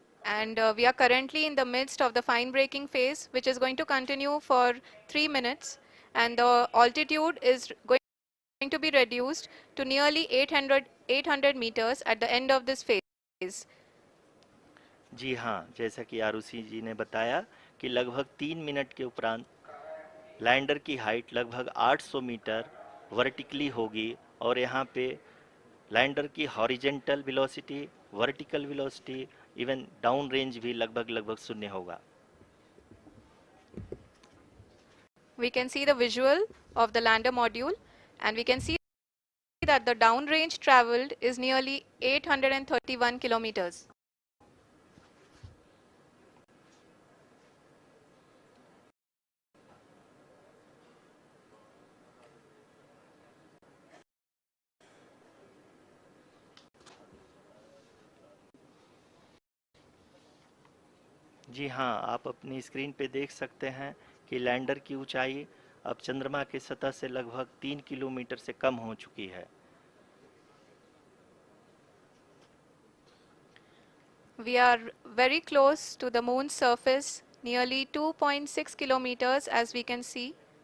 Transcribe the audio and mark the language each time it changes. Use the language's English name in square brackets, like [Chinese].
[English] And we are currently in the midst of the fine braking phase, which is going to continue for 3 minutes, and the altitude is going to be reduced to nearly 800 meters at the end of this phase. [Hindi] जी हाँ, जैसा कि आरुषि जी ने बताया कि लगभग 3 minute के उपरांत lander की हाइट लगभग 800 मीटर वर्टिकली होगी और यहाँ पे लैंडर की horizontal velocity, vertical velocity, even down range भी लगभग लगभग शून्य होगा। [English] We can see the visual of the lander module, and we can see that the downrange traveled is nearly 831 kilometers. [Hindi] जी हाँ, आप अपनी स्क्रीन पे देख सकते हैं कि लैंडर की ऊंचाई अब चंद्रमा की सतह से लगभग 3 किलोमीटर से कम हो चुकी है। [English] We are very close to the moon's surface, nearly 2.6 kilometers, as we can see.